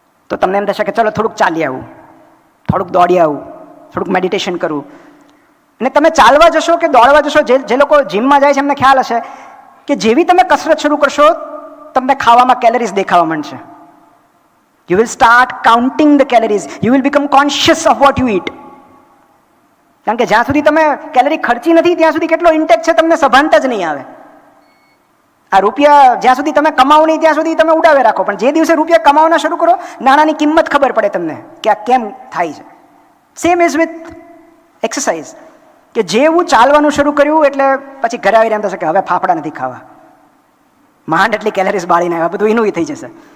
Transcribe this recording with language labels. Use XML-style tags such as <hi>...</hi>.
<gu>તો તમને એમ થશે કે ચલો થોડુંક ચાલી આવું, થોડુંક દોડી આવું, થોડુંક મેડિટેશન કરું. અને તમે ચાલવા જશો કે દોડવા જશો, જે લોકો જીમમાં જાય છે એમને ખ્યાલ હશે કે જેવી તમે કસરત શરૂ કરશો, તમને ખાવામાં કેલરીઝ દેખાવા માંડશે.</gu> <en>You will start counting the calories. You will become conscious of what you eat.</en> <gu>કારણ કે જ્યાં સુધી તમે કેલરી ખર્ચી નથી ત્યાં સુધી કેટલો ઇન્ટેક છે તમને સભાનતા જ નહીં આવે. આ રૂપિયા જ્યાં સુધી તમે કમાવો નહીં ત્યાં સુધી તમે ઉડાવે રાખો, પણ જે દિવસે રૂપિયા કમાવાના શરૂ કરો, નાણાંની કિંમત ખબર પડે તમને કે આ કેમ થાય છે.</gu> <en>Same is with exercise.</en> <gu>કે જેવું ચાલવાનું શરૂ કર્યું એટલે પછી ઘરે આવીને એમ થશે કે હવે ફાફડા નથી ખાવા, માંડ એટલી કેલરીઝ બાળીને આવ્યા, બધું એનું થઈ જશે.</gu>